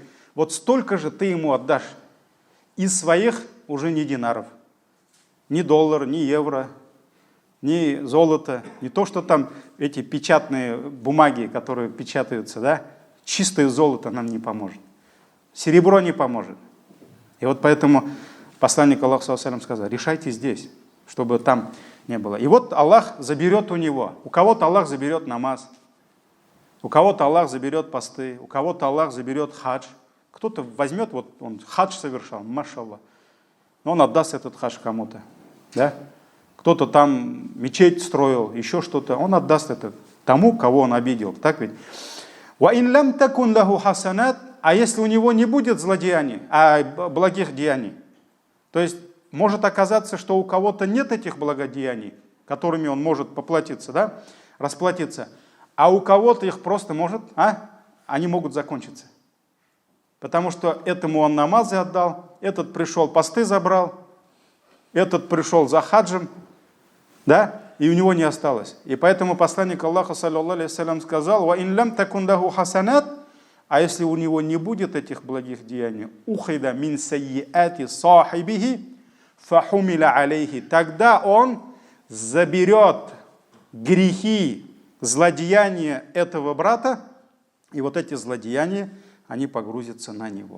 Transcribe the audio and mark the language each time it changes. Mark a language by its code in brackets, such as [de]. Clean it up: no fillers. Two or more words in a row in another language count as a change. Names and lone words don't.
[ru] Вот столько же ты ему отдашь из своих уже не динаров, ни доллар, ни евро, ни золото, не то, что там эти печатные бумаги, которые печатаются, да, чистое золото нам не поможет, серебро не поможет. И вот поэтому посланник Аллаха, [ar] صلى الله عليه وسلم, [ru] сказал, решайте здесь, чтобы там не было. И вот Аллах заберет у него, у кого-то Аллах заберет намаз, у кого-то Аллах заберет посты, у кого-то Аллах заберет хадж. Кто-то возьмет, вот он хадж совершал, машаллах, но он отдаст этот хадж кому-то. Да? Кто-то там мечеть строил, еще что-то, он отдаст это тому, кого он обидел. Так ведь? [ar] وَإِنْ لَمْ تَكُنْ لَهُ حَسَنَاتٍ. [ru] А если у него не будет злодеяний, а благих деяний, то есть может оказаться, что у кого-то нет этих благодеяний, которыми он может поплатиться, да? Расплатиться, а у кого-то их просто может, они могут закончиться. Потому что этому он намазы отдал, этот пришел посты забрал, этот пришел за хаджем, да, и у него не осталось. И поэтому посланник Аллаха, [ar] صلى الله عليه وسلم, [ru] сказал, [ar] «وإن لم تكن له حسنات», [ru] А если у него не будет этих благих деяний, [ar] أخذ من سيئات صاحبه فحمل عليه, [ru] тогда он заберет грехи, злодеяния этого брата, и вот эти злодеяния, они погрузятся на него.